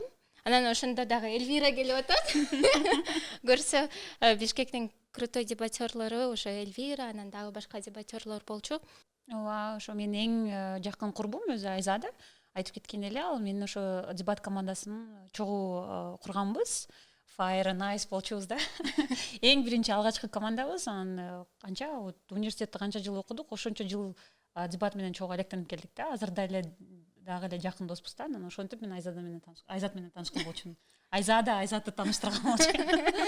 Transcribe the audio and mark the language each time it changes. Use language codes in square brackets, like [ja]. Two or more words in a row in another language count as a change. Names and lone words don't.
[ky] Анан ошондо дагы Эльвира келип атат. Көрсө Бишкектин крутой дебатерлору ошо Эльвира, анан дагы башка дебатерлор болчу. Ооба, ошо менин эң жакын курбум өзү Айзада. Айтып кеткен эле, ал менин ошо дебат командасын чогуу курганбыз. Fire and Ice болчубуз да. Эң биринчи алгачкы командабыз. Анан канча университетте канча жыл окудук, ошончо жыл дебат менен чогуу алектенип келдик да. Азырда эле дагы эле жакын доспуз да. Анан ошентип мен Айзат менен таанышкан болчумун. Айзатты тааныштырган болчу.